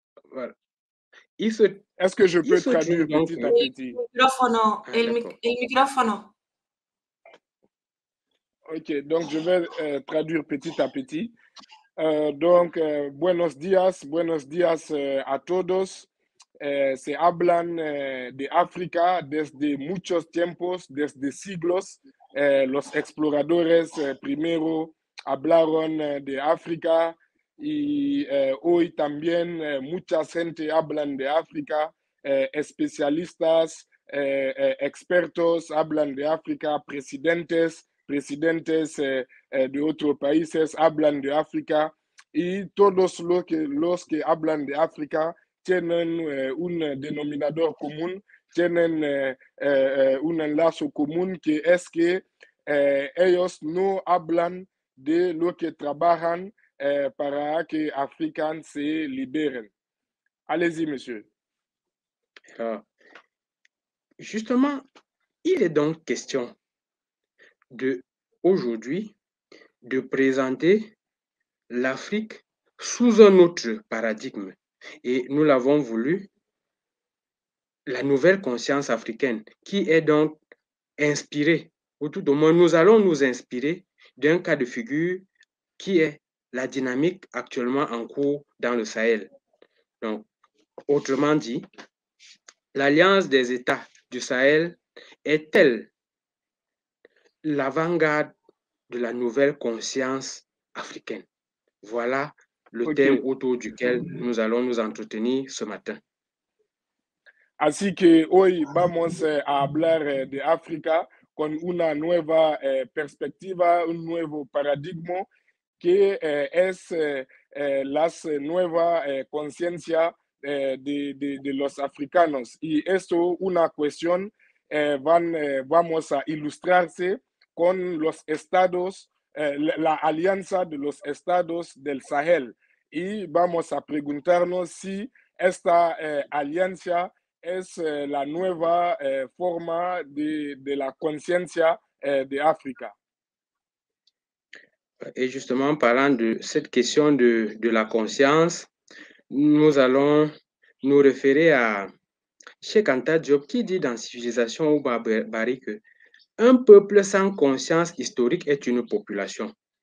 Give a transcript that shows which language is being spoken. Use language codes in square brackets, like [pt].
[fr] Voilà. Est-ce que je peux traduire petit à petit? [it] Il microfono. [fr] Ok, donc je vais traduire petit à petit. [es] Donc, buenos días a todos. Se hablan de África desde muchos tiempos, desde siglos. Los exploradores primero hablaron de África y hoy también mucha gente hablan de África. Especialistas, expertos hablan de África, presidentes de otros países hablan de África y todos los que hablan de África tienen un denominador común, tienen un enlace común que es que ellos no hablan de lo que trabajan para que África se liberen. [fr] Allez-y, monsieur. Justement, il est donc question aujourd'hui de présenter l'Afrique sous un autre paradigme. Et nous l'avons voulu, la nouvelle conscience africaine, qui est donc inspirée, ou tout au moins nous allons nous inspirer d'un cas de figure qui est la dynamique actuellement en cours dans le Sahel. Donc, autrement dit, l'Alliance des États du Sahel est-elle l'avant-garde de la nouvelle conscience africaine? Voilà le thème autour duquel nous allons nous entretenir ce matin. [es] Así que hoy vamos a hablar de África con una nueva perspectiva, un nuevo paradigma que es la nueva conciencia de los africanos. Y esto una cuestión vamos a ilustrarse con los estados, la alianza de los estados del Sahel. Y vamos a preguntarnos si esta alianza es la nueva forma de la conciencia de África. [fr] Et justement, parlant de cette question de la conscience, nous allons nous référer à Cheikh Anta Diop qui dit dans Civilisation ou Barbarie que un peuple sans conscience historique est une population.